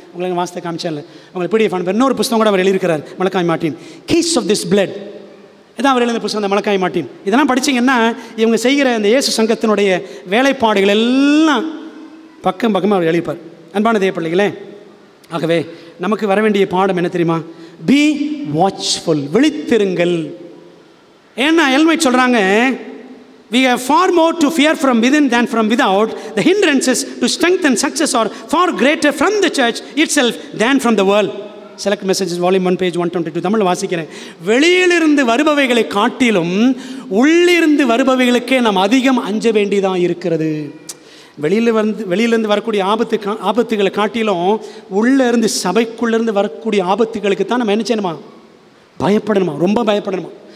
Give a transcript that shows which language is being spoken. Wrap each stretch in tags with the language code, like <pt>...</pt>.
<ta>உங்களுக்கு வாசித்த காமிச்சேன்ல, உங்களுக்கு PDF அனுப்ப. இன்னொரு புத்தகம் கூட அவர் எழுதியிருக்கிறார், மலக்காய் Martin, case of this blood. இதான் அவர் எழுதின புத்தகம், அந்த மலக்காய் மார்ட்டின். இதெல்லாம் படித்தீங்கன்னா இவங்க செய்கிற இந்த இயேசு சங்கத்தினுடைய வேலைப்பாடுகள் எல்லாம் பக்கமாக அவர் எழுதிப்பார். அன்பான தேவ பிள்ளைகளே, ஆகவே நமக்கு வர வேண்டிய பாடம் என்ன தெரியுமா?</ta> <en>be watchful,</en> <ta>விழித்திருங்கள். ஏன்னா எலன் ஒயிட் சொல்கிறாங்க,</ta> <en>we have far more to fear from within than from without. The hindrances to strength and success are far greater from the church itself than from the world. Select Messages Volume 1 page 122.</en> <ta>Tamil வாசிக்கிறேன். வெளியிலிருந்து வருபவைகளை காட்டிலும் உள்ளிருந்து வருபவைகளுக்கே நாம் அதிகம் அஞ்ச வேண்டியதாக இருக்கிறது. வெளியிலேருந்து வரக்கூடிய ஆபத்துகளை காட்டிலும் உள்ளே இருந்து சபைக்குள்ளேருந்து வரக்கூடிய ஆபத்துகளுக்கு தான் நம்ம என்ன செய்யணுமா? பயப்படணுமா? ரொம்ப பயப்படணுமா?</ta>